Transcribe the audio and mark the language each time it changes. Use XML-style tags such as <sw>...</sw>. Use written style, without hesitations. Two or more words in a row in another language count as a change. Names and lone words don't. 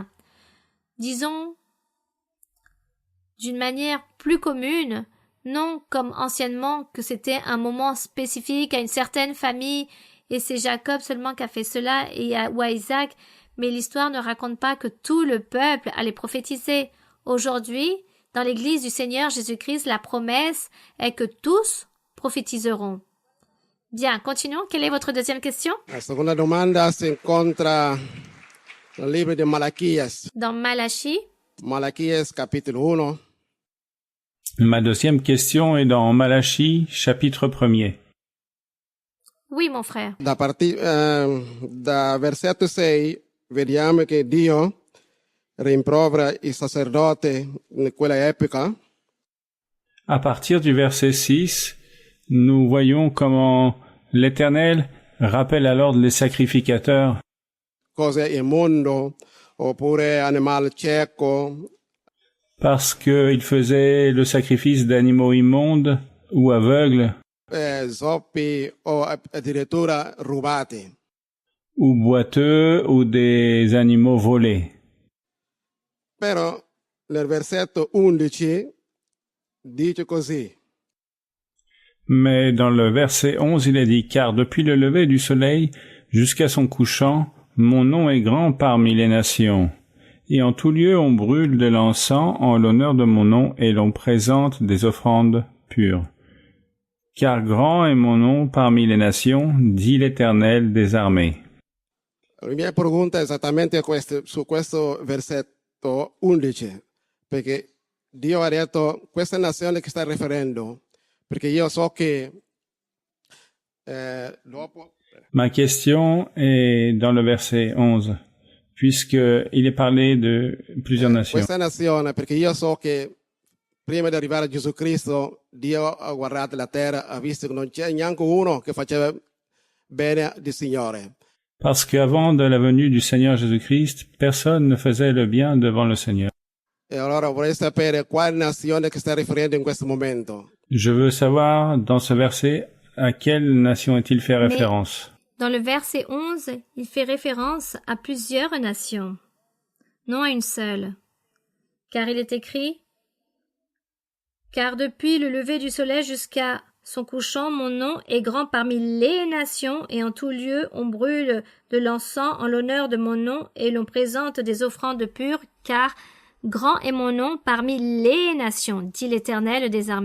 <fr>Disons, d'une manière plus commune, non comme anciennement que c'était un moment spécifique à une certaine famille et c'est Jacob seulement qui a fait cela ou à Isaac, mais l'histoire ne raconte pas que tout le peuple allait prophétiser. Aujourd'hui, dans l'Église du Seigneur Jésus-Christ, la promesse est que tous prophétiseront. Bien, continuons. Quelle est votre deuxième question?</fr> <it>La seconda domanda si incontra nel libro di Malachias.</it> <fr>Dans Malachie.</fr> <it>Malachias capitolo 1.</it> <fr>Ma deuxième question est dans Malachie, chapitre 1er. Oui, mon frère.</fr> <it>Da versetto 6 vediamo che Dio rimprovera i sacerdoti in quella epoca.</it> <fr>À partir du verset 6, nous voyons comment l'Éternel rappelle à l'ordre les sacrificateurs.</fr> <it>Cose immondo, oppure animale cieco.</it> <fr>Parce qu'il faisait le sacrifice d'animaux immondes ou aveugles.</fr> <it>Zoppi o addirittura rubati.</it> <fr>ou boiteux ou des animaux volés.</fr> <it>Però nel versetto 11 dice così.</it> <fr>Mais dans le verset 11, il est dit, « Car depuis le lever du soleil jusqu'à son couchant, mon nom est grand parmi les nations. Et en tout lieu on brûle de l'encens en l'honneur de mon nom et l'on présente des offrandes pures. Car grand est mon nom parmi les nations, dit l'Éternel des armées. »</fr> <it>La mia pregunta è esattamente su questo versetto 11, perché Dio ha detto questa nazione che sta riferendo, perché io so che dopo...</it> <fr>Ma question est dans le verset 11, puisqu'il est parlé de plusieurs nations.</fr> <it>Questa nazione, perché io so che prima di arrivare a Gesù Cristo, Dio ha guardato la terra, ha visto che non c'è neanche uno che faceva bene del Signore.</it> <fr>Parce qu'avant de la venue du Seigneur Jésus-Christ, personne ne faisait le bien devant le Seigneur.</fr> <it>E allora vorrei sapere quale nazione che sta riferendo in questo momento.</it> <fr>Je veux savoir, dans ce verset, à quelle nation est-il fait référence? Dans le verset 11, il fait référence à plusieurs nations, non à une seule. Car il est écrit « Car depuis le lever du soleil jusqu'à son couchant, mon nom est grand parmi les nations, et en tout lieu on brûle de l'encens en l'honneur de mon nom, et l'on présente des offrandes pures, car grand est mon nom parmi les nations, dit l'Éternel des armées.</fr>